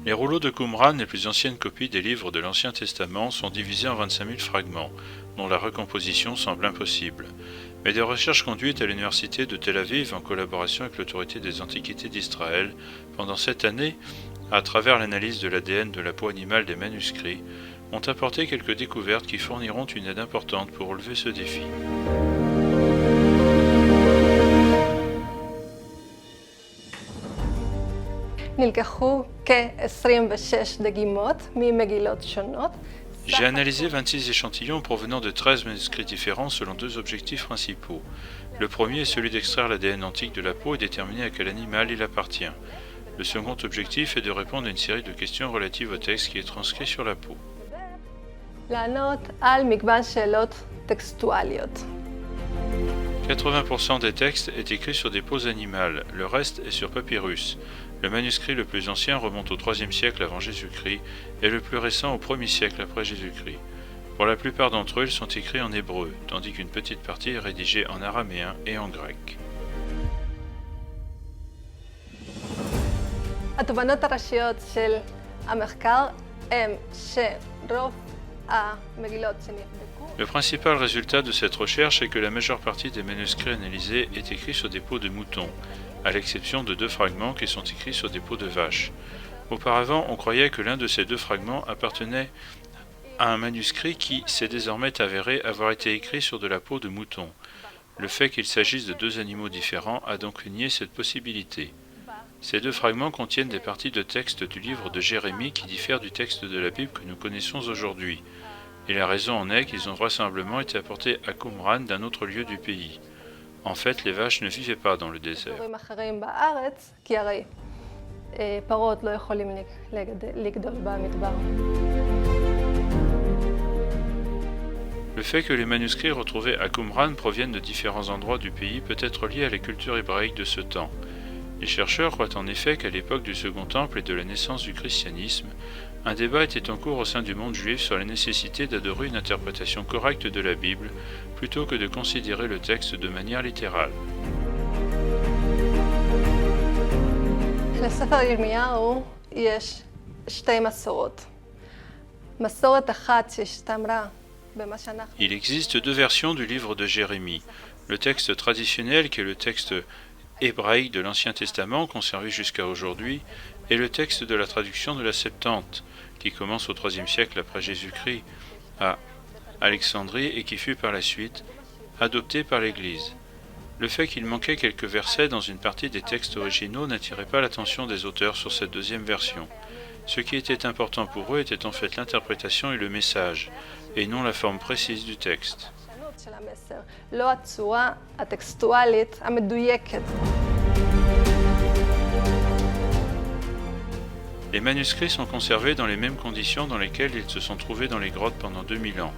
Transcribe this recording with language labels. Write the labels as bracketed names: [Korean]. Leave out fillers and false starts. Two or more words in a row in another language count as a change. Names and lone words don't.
[French] rouleaux de Qumran, les plus anciennes copies des livres de l'Ancien Testament, sont divisés en 25 000 fragments, dont la recomposition semble impossible. Mais des recherches conduites à l'université de Tel Aviv en collaboration avec l'autorité des Antiquités d'Israël pendant cette année, à travers l'analyse de l'ADN de la peau animale des manuscrits, ont apporté quelques découvertes qui fourniront une aide importante pour relever ce défi. [Hebrew] נלקחו כ-26 דגימות ממגילות שונות. [French] J'ai analysé 26 échantillons provenant de 13 manuscrits différents selon deux objectifs principaux. Le premier est celui d'extraire l'ADN antique de la peau et déterminer à quel animal il appartient. Le second objectif est de répondre à une série de questions relatives au texte qui est transcrit sur la peau. [Hebrew] לענות על מגוון שאלות טקסטואליות. [French] 80% des textes est écrit sur des peaux animales, le reste est sur papyrus. Le manuscrit le plus ancien remonte au IIIe siècle avant Jésus-Christ et le plus récent au 1er siècle après Jésus-Christ. Pour la plupart d'entre eux, ils sont écrits en hébreu, tandis qu'une petite partie est rédigée en araméen et en grec. [Hebrew] התובנות הראשיות של המחקר הם שרוב המגילות שנבדקו [French] Le principal résultat de cette recherche est que la majeure partie des manuscrits analysés est écrit sur des peaux de mouton, à l'exception de 2 fragments qui sont écrits sur des peaux de vache. Auparavant, on croyait que l'un de ces 2 fragments appartenait à un manuscrit qui s'est désormais avéré avoir été écrit sur de la peau de mouton. Le fait qu'il s'agisse de 2 animaux différents a donc nié cette possibilité. Ces 2 fragments contiennent des parties de texte du livre de Jérémie qui diffèrent du texte de la Bible que nous connaissons aujourd'hui. Et la raison en est qu'ils ont vraisemblablement été apportés à Qumran d'un autre lieu du pays. En fait, les vaches ne vivaient pas dans le désert. [Hebrew] דברים אחרים בארץ, כי הרי פרות לא יכולים לגדול במדבר. [French] Le fait que les manuscrits retrouvés à Qumran proviennent de différents endroits du pays peut être lié à la culture hébraïque de ce temps. Les chercheurs croient en effet qu'à l'époque du Second Temple et de la naissance du christianisme, un débat était en cours au sein du monde juif sur la nécessité d'adorer une interprétation correcte de la Bible plutôt que de considérer le texte de manière littérale. [Hebrew] לספר ירמיהו יש 2 מסורות. מסורת אחת שהשתמרה במה שאנחנו... [French] Il existe 2 versions du livre de Jérémie. Le texte traditionnel, qui est le texte hébraïque de l'Ancien Testament, conservé jusqu'à aujourd'hui, et le texte de la traduction de la Septante, qui commence au IIIe siècle après Jésus-Christ à Alexandrie et qui fut par la suite adopté par l'Église. Le fait qu'il manquait quelques versets dans une partie des textes originaux n'attirait pas l'attention des auteurs sur cette deuxième version. Ce qui était important pour eux était en fait l'interprétation et le message, et non la forme précise du texte. [Hebrew] של המסר, לא הצורה הטקסטואלית המדויקת. [French] Les manuscrits sont conservés dans les mêmes conditions dans lesquelles ils se sont trouvés dans les grottes pendant 2000 ans.